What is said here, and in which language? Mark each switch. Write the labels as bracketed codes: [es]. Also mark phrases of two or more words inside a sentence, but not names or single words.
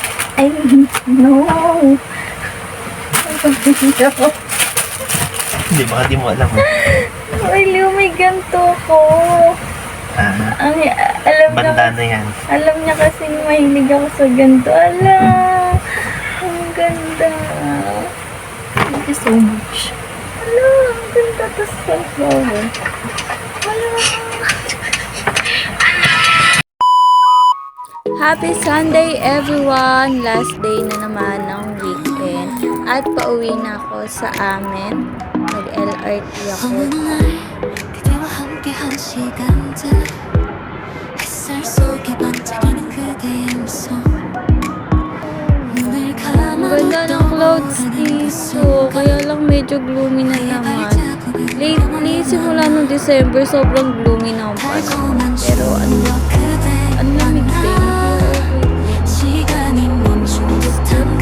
[tl] Ay, no! Ang cute! Hindi, baka di mo alam. Ay, Leo, may ganito ko. Ah, Alam niya, bandana yan. alam niya kasi mahilig ako sa ganito. Ala, ang ganda. [en] Thank you so much. [tl] Ala, ang ganda. Tapos sunflower. Ala. [en] Happy Sunday everyone! [tl] Last day na naman ng weekend. At pauwi na ako sa amin. Nag-LRT ako. [ko] 그대와 함께한 시간들 햇살 속에 반짝이는 그대의 미소 눈을 [tl] Ang ganda ng clouds dito. Kaya lang medyo gloomy na naman. Lately, simula nung December, sobrang gloomy na ang panahon. Pero ang lamig din. [ko] 시간이 멈춘 듯한